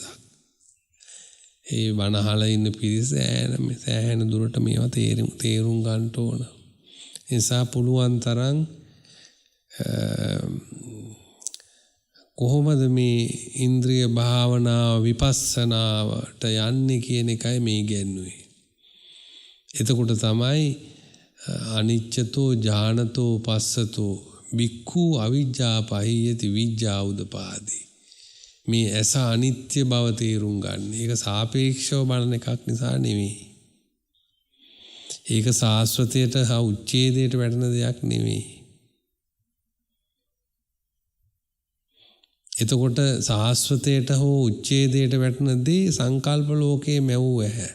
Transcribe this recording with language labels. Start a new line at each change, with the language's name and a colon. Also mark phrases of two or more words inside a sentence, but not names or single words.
Sinhala: ඒ බණ අහලා ඉන්න පිරිස සෑහෙන දුරට මේවා තේරුම් ගන්න ඕන. නිසා පුළුවන් තරම් කොහොමද මේ ඉන්ද්‍රිය භාවනාව විපස්සනාවට යන්නේ කියන එකයි මේ කියන්නේ. එතකොට තමයි
Pali: අනිච්චතෝ ඥානතෝ පස්සතෝ බික්ඛු අවිජ්ජා පහියති විජ්ජා උදපාදී.
Sinhala: මේ ඇස අනිත්‍ය බව තේරුම් ගන්න. ඒක සාපේක්ෂව බලන එකක් නිසා නෙවෙයි. ඒක සාස්වතයට හා උච්ඡේදයට වැටෙන දෙයක් නෙවෙයි. එතකොට සාස්වතයට හෝ උච්ඡේදයට වැටෙන දේ සංකල්ප ලෝකයේ මැවුව ඇහැ.